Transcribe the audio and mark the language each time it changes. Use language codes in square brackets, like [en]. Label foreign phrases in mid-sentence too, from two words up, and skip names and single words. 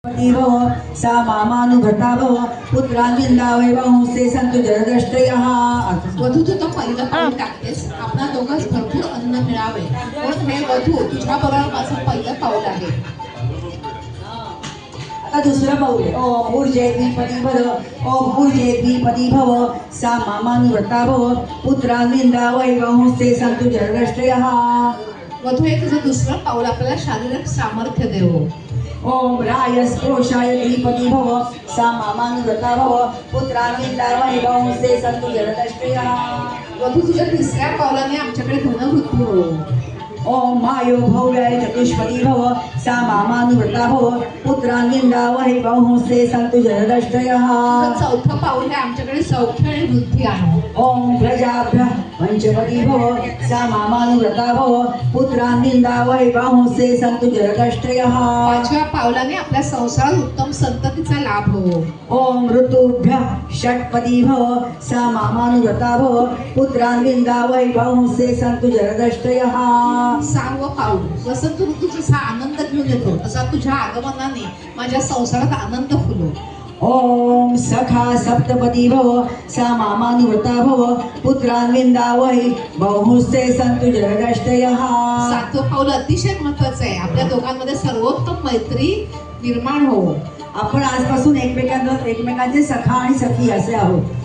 [sa] भव सा मामानुभता भव पुत्रांविंदावै बहुंस्ते संतु जरदष्टयः. [mr] वधू तू तर पहिलं पाऊल टाकतेस, आपला दोघांस भरपूर अन्न मिळावे म्हणून हे वधू तुझ्या बरोबर माझं पहिलं पाऊल आहे. आता दुसरं पाऊल आहे. [sa] ओम ऊर्जेद्विपदी भव ओम ऊर्जेद्विपदी भव सा मामानुव्रता भव पुत्रांविंदावै बहुंस्ते संतु जरदष्टयः. [mr] वधू हे तुझं दुसरं पाऊल आपल्याला शारीरिक सामर्थ्य देवो. [sa] ओम रायस्पोषाय द्विपदी भव सा मामानुव्रता भव पुत्रांविंदावै बहुंस्ते संतु जरदष्टयः. [mr] वधू तुझ्या तिसऱ्या पावलाने आमच्याकडे धनवृद्धी हो. [sa] ओम मायो भव्याय चतुष्पदी भव सा मामानुव्रता भव पुत्रांविंदावै बहुंस्ते संतु जरदष्टयः. [mr] तुझं चौथं पाऊल हे आमच्याकडे सौख्य आणि वृद्धी आहे. [sa] ओम प्रजाभ्यः पंचपदी भव सा मामानुव्रता भव पुत्रांविंदावै बहुंस्ते संतु जरदष्टयः. [mr] पाचव्या पावलाने आपल्या संसारात उत्तम संततीचा लाभ हो. [sa] ओम ऋतुभ्यः षट्पदी भव सा मामानुव्रता भव पुत्रांविंदावै बहुंस्ते संतु जरदष्टयः. [mr] सहावं पाऊल वसंत ऋतू जसा आनंद घेऊन येतो तसा तुझ्या आगमनाने माझ्या संसारात आनंद फुलो. [sa] ओम सखा सप्तपदी भव सा मामानुव्रता भव पुत्रांविंदावै बहुंस्ते संतु जरदष्टयः. [mr] सातवं पाऊल अतिशय महत्वाचं आहे. आपल्या दोघांमध्ये सर्वोत्तम मैत्री निर्माण हो. आपण आजपासून एकमेकांचे सखा आणि सखी असे आहोत.